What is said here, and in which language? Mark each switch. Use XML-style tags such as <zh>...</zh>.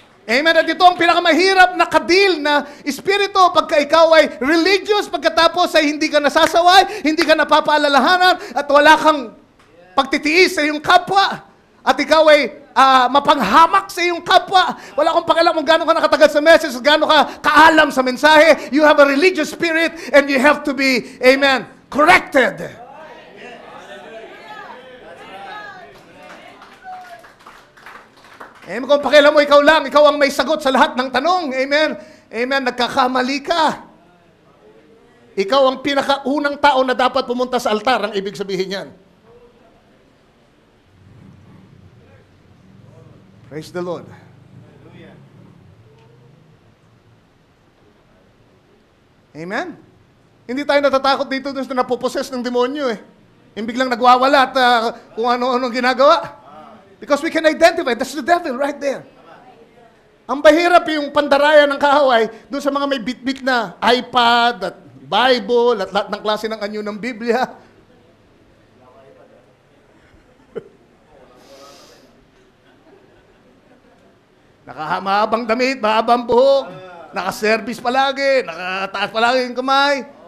<tl>Amen. At ito ang pinakamahirap na kadil na espiritu pagka ikaw ay religious, pagkatapos ay hindi ka nasasaway, hindi ka napapaalalahanan, at wala kang pagtitiis sa iyong kapwa. At ikaw ay mapanghamak sa iyong kapwa. Wala akong pakialam kung gaano ka nakatagal sa message, gaano ka kaalam sa mensahe.</tl> <en>You have a religious spirit and you have to be, amen, corrected. Amen.</en> <tl>Kung pakialam mo, ikaw lang, ikaw ang may sagot sa lahat ng tanong. Amen. Amen. Nagkakamali ka. Ikaw ang pinakaunang tao na dapat pumunta sa altar, ang ibig sabihin yan.</tl> <en>Praise the Lord.</en> <tl>Amen. Hindi tayo natatakot dito dun sa napoposes ng demonyo eh. Yung biglang nagwawala at kung ano-ano ginagawa.</tl> <en>Because we can identify, that's the devil right there.</en> <tl>Ang bahirap yung pandaraya ng kaaway doon sa mga may bit-bit na iPad at Bible at lahat ng klase ng anyo ng Biblia. Mahabang damit, mahabang buhok, naka-service palagi, nakataas palagi yung kamay.</tl>